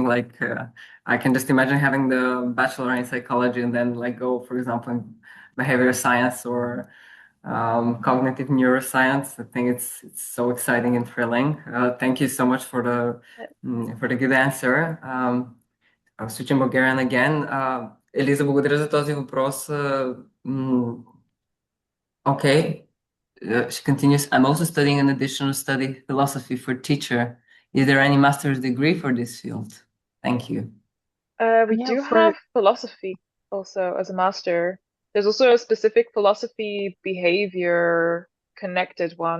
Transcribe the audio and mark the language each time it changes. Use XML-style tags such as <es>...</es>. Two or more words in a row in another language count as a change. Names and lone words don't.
<en>Like I can just imagine having the bachelor in psychology and then like go, for example, in behavioral science or cognitive neuroscience. I think it's so exciting and thrilling. Thank you so much for the good answer. I was switching Bulgarian again.</en> <bg>Елиза, благодаря за този въпрос.</bg> <en>Okay. She continues, I'm also studying an additional study, philosophy for teacher. Is there any master's degree for this field? Thank you. We Yeah, do for have philosophy also as a master. There's also a specific philosophy behavior connected one.</en>